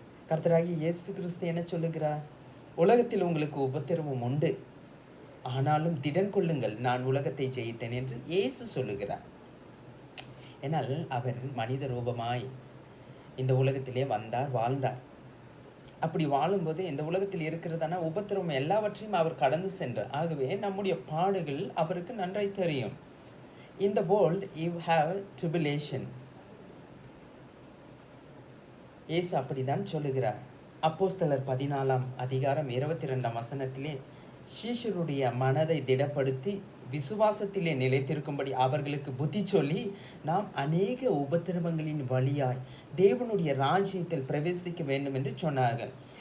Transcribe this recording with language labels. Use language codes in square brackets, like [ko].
[ta] கர்த்தராகிய இயேசு கிறிஸ்து என்ன சொல்லுகிறார்? உலகத்தில் உங்களுக்கு உபத்திரவம் உண்டு, ஆனாலும் திடன் கொள்ளுங்கள், நான் உலகத்தை ஜெயித்தேன் என்று இயேசு சொல்லுகிறார். ஏனால் அவர் மனித ரூபமாய் இந்த உலகத்திலே வந்தார், வாழ்ந்தார். அப்படி வாழும்போது இந்த உலகத்தில் இருக்கிறதான உபத்திரவம் எல்லாவற்றையும் அவர் கடந்து சென்றார். ஆகவே நம்முடைய பாடுகள் அவருக்கு நன்றாய் தெரியும். [en] In the world you have tribulation. [ta] இயேசு அப்படிதான் சொல்லுகிறார். அப்போஸ்தலர் 14ஆம் அதிகாரம் 22ஆம் வசனத்திலே சீஷருடைய மனதை திடப்படுத்தி விசுவாசத்திலே நிலைத்திருக்கும்படி அவர்களுக்கு புத்தி சொல்லி நாம் அநேக உபத்திரவங்களின் வழியாய் தேவனுடைய ராஜ்யத்தில் பிரவேசிக்க வேண்டும் என்று சொன்னார்கள்.